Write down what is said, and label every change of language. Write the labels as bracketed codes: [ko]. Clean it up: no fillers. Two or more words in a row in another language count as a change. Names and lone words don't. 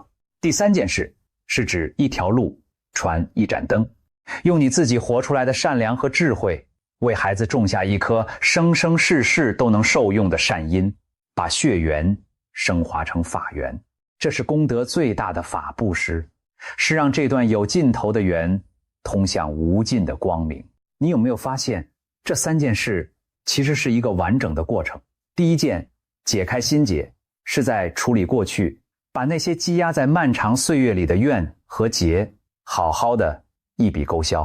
[zh] 第三件事是指一條路傳一盞燈，用你自己活出來的善良和智慧，為孩子種下一顆生生世世都能受用的善因，把血緣升華成法緣。這是功德最大的法布施，是讓這段有盡頭的緣通向無盡的光明。你有沒有發現，這三件事其實是一個完整的過程？第一件，解開心結，是在處理過去，把那些積壓在漫長歲月裡的怨和結好好的一筆勾銷。